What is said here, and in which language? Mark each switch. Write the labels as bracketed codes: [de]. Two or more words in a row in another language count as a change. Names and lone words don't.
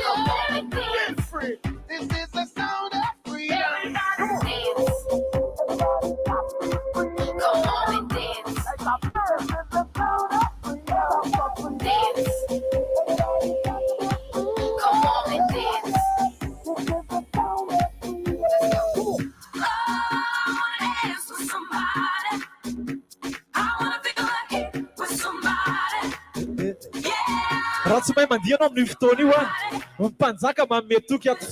[en] Be free. This is the sound of freedom. Come on. Come on and dance. This is the sound of freedom. Dance. Come on and dance. [mg] Raha tsy mahay mandiha anao amin'ny fotoana io a, mpanjaka manome toky ato.